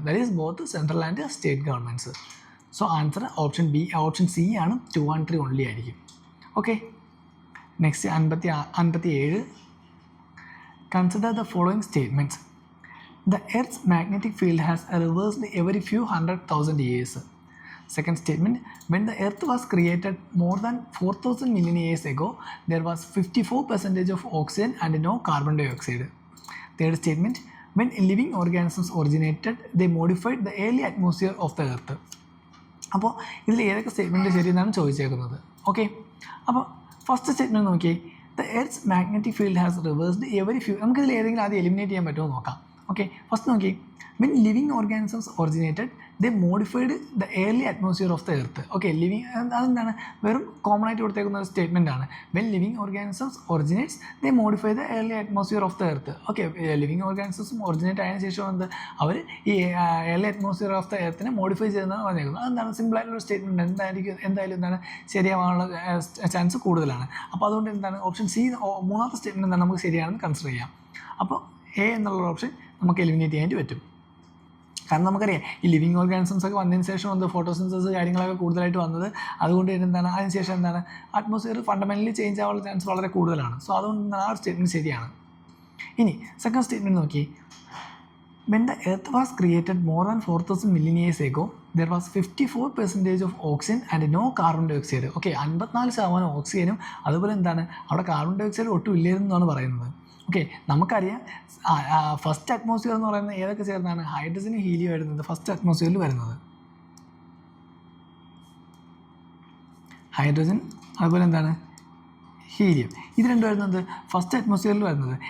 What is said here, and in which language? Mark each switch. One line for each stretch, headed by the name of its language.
English: That is both central and state governments. So answer option C ആണ്, 2 and 3 only ആയിരിക്കും. Okay, next 57. Consider the following statements. The earth's magnetic field has reversed every few 100,000 years. Second statement, when the earth was created more than 4,000 million years ago, there was 54% of oxygen and no carbon dioxide. Third statement, when living organisms originated, they modified the early atmosphere of the earth.
Malayalam: അപ്പോൾ ഇതിൽ ഏതൊക്കെ statement ശരിയെന്നാണ് ചോദിച്ചേക്കുന്നത്. Okay, അപ്പോൾ first statement നോക്കി,
English: The earth's magnetic field has reversed every few.
Malayalam: നമുക്കിതിൽ ഏതെങ്കിലും ആദ്യം eliminate ചെയ്യാൻ പറ്റുമോ നോക്കാം.
English: Okay, first നോക്കി, when living organisms originated they modified the early atmosphere of the earth.
Malayalam: Okay, living അതെന്താണ്, വെറും കോമൺ ആയിട്ട് കൊടുത്തേക്കുന്ന ഒരു സ്റ്റേറ്റ്മെൻ്റ് ആണ്.
English: When living organisms originates they modify the early atmosphere of the earth.
Malayalam: Okay, living ഓർഗാനിസംസും originate ആയതിനു ശേഷം എന്ത് അവർ ഈ early atmosphere of the എർത്തിനെ modify ചെയ്യുന്നതാണ് പറഞ്ഞേക്കുന്നത്. അതെന്താണ് സിമ്പിളായിട്ടുള്ള സ്റ്റേറ്റ്മെൻറ്റ്, എന്തായാലും എന്താണ് ശരിയാവാനുള്ള ചാൻസ് കൂടുതലാണ്. അപ്പോൾ അതുകൊണ്ട് എന്താണ് ഓപ്ഷൻ സി, മൂന്നാമത്തെ സ്റ്റേറ്റ്മെൻറ്റ് എന്താണ് നമുക്ക് ശരിയാണെന്ന് കൺസിഡർ ചെയ്യാം. അപ്പോൾ എ എന്നുള്ള ഓപ്ഷൻ നമുക്ക് എലിമിനേറ്റ് ചെയ്യാനായിട്ട് പറ്റും. കാരണം നമുക്കറിയാം ഈ ലിവിങ് ഓർഗാനിസംസ് ഒക്കെ വന്നതിന് ശേഷം എന്ത് ഫോട്ടോസിന്തസിസ് കാര്യങ്ങളൊക്കെ കൂടുതലായിട്ട് വന്നത്. അതുകൊണ്ട് തന്നെ എന്താണ് അതിനുശേഷം എന്താണ് അറ്റ്മോസ്ഫിയർ ഫണ്ടമെൻ്റലി ചേഞ്ച് ആവാനുള്ള ചാൻസ് വളരെ കൂടുതലാണ്. സോ അതുകൊണ്ട് ആ ഒരു സ്റ്റേറ്റ്മെൻറ്റ് ശരിയാണ്. ഇനി സെക്കൻഡ് സ്റ്റേറ്റ്മെൻറ്റ് നോക്കി,
English: when the earth was created more than 4,000 million years ago, there was 54% of oxygen and no carbon dioxide.
Malayalam: Okay, 54% ഓക്സിജനും അതുപോലെ എന്താണ് അവിടെ കാർബൺ ഡയോക്സൈഡ് ഒട്ടും ഇല്ലായിരുന്നാണ് പറയുന്നത്. ഓക്കെ, നമുക്കറിയാം ഫസ്റ്റ് അറ്റ്മോസ്ഫിയർ എന്ന് പറയുന്നത് ഏതൊക്കെ ചേർന്നാണ്, ഹൈഡ്രജനും ഹീലിയം വരുന്നത് ഫസ്റ്റ് അറ്റ്മോസ്ഫിയറിൽ വരുന്നത്. ഹൈഡ്രജൻ അതുപോലെ എന്താണ് ഹീലിയം, ഇത് രണ്ടും വരുന്നത് ഫസ്റ്റ് അറ്റ്മോസ്ഫിയറിൽ വരുന്നത്.